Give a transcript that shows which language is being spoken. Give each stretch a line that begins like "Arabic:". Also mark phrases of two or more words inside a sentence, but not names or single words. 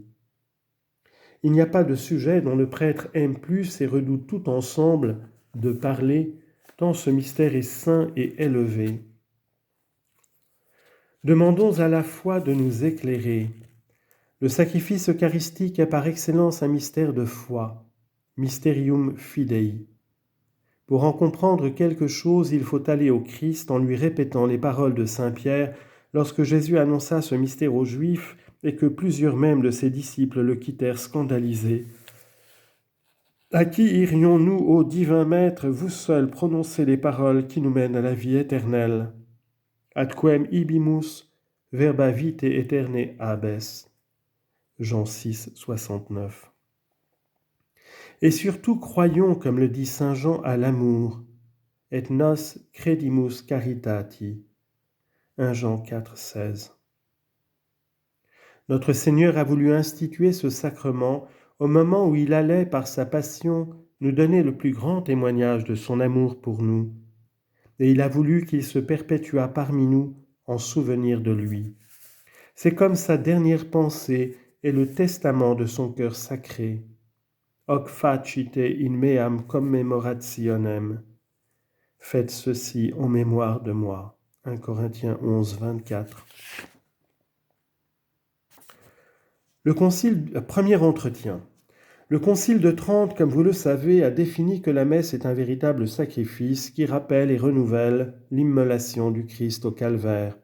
French: Il n'y a pas de sujet dont le prêtre aime plus et redoute tout ensemble de parler, tant ce mystère est saint et élevé. Demandons à la foi de nous éclairer. Le sacrifice eucharistique est par excellence un mystère de foi,
Latin: mysterium fidei.
French: Pour en comprendre quelque chose, il faut aller au Christ en lui répétant les paroles de saint Pierre lorsque Jésus annonça ce mystère aux Juifs et que plusieurs même de ses disciples le quittèrent scandalisés. « À qui irions-nous, ô divin Maître, vous seul prononcez les paroles qui nous mènent à la vie éternelle.
Latin: Ad quem ibimus verba vitae aeternae habes.
French: » Jean 6, 69. Et surtout croyons, comme le dit saint Jean, à l'amour.
Latin: Et nos credimus caritati.
French: 1 Jean 4, 16. Notre Seigneur a voulu instituer ce sacrement au moment où il allait, par sa passion, nous donner le plus grand témoignage de son amour pour nous. Et il a voulu qu'il se perpétuât parmi nous en souvenir de lui. C'est comme sa dernière pensée et le testament de son cœur sacré.
Latin: Hoc facite in meam commemorationem.
French: Faites ceci en mémoire de moi. 1 Corinthiens 11, 24. Premier entretien. Le Concile de Trente, comme vous le savez, a défini que la messe est un véritable sacrifice qui rappelle et renouvelle l'immolation du Christ au calvaire.